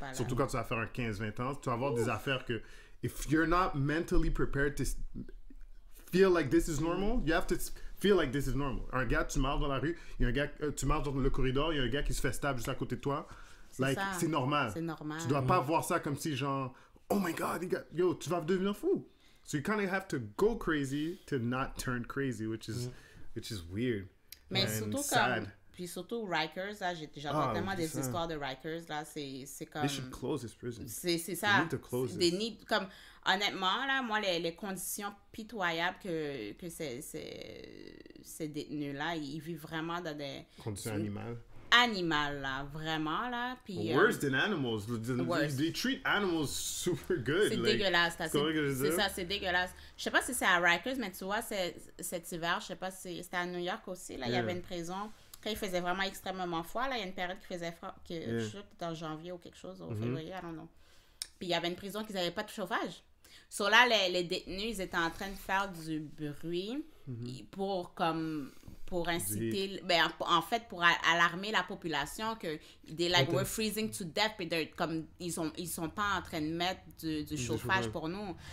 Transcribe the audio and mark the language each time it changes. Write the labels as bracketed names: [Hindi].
[French] Surtout quand tu vas faire un 15-20 ans, tu vas avoir des affaires que [English] if you're not mentally prepared to feel like this is normal, you have to feel like this is normal. [French] Un gars, tu marches dans la rue, il y a un gars, tu marches dans le corridor, il y a un gars qui se fait stab juste à côté de toi. C'est normal. C'est normal. Tu dois pas voir ça comme si genre, [English] oh my god, yo, [French] tu vas devenir fou. [English] So you kind of have to go crazy to not turn crazy, which is weird. [French] Mais surtout sad. Puis surtout Rikers, là, j'entends tellement des histoires de Rikers, là, c'est comme... [English] They should close this prison. [French] C'est ça. [English] They need to close this. [French] Comme, honnêtement, là, moi, les conditions pitoyables que ces détenus-là, ils vivent vraiment dans des... Conditions animales. Animales, là, vraiment, là. Puis, [English] worse than animals. They treat animals super good. [French] C'est dégueulasse. C'est ça, c'est dégueulasse. Je sais pas si c'est à Rikers, mais tu vois, cet hiver, je sais pas si c'était à New York aussi, là, il y avait une prison... Quand il faisait vraiment extrêmement froid, là, il y a une période qui faisait froid, je sais peut-être en janvier ou quelque chose, au février, [English] I don't know. [French] Puis il y avait une prison qui n'avait pas de chauffage. So là, les détenus, ils étaient en train de faire du bruit pour inciter, en fait, pour alarmer la population que [English] they like we're freezing to death, [French] puis comme ils sont pas en train de mettre du chauffage pour nous.